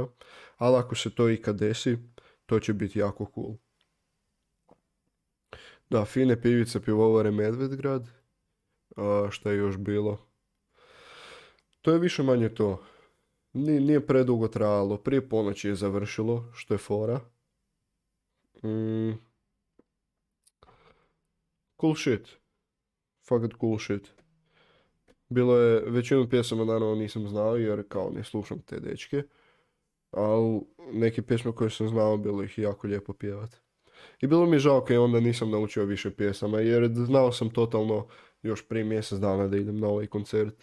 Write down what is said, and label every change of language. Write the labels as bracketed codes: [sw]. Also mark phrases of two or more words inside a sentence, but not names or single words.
[hr] Ali ako se to ikad desi, to će biti jako cool. Da, fine pivice pivovare Medvedgrad. Šta je još bilo? To je više manje to. Nije predugo trajalo. Prije ponoći je završilo, što je fora. [en] Cool shit. [hr] Fakat [en] cool shit. [hr] Bilo je, većinu pjesama naravno nisam znao jer kao ne slušam te dečke. Ali neke pjesme koje sam znao bilo ih jako lijepo pjevat. I bilo mi žao kad onda nisam naučio više pjesama jer znao sam totalno još prije mjesec dana da idem na ovaj koncert.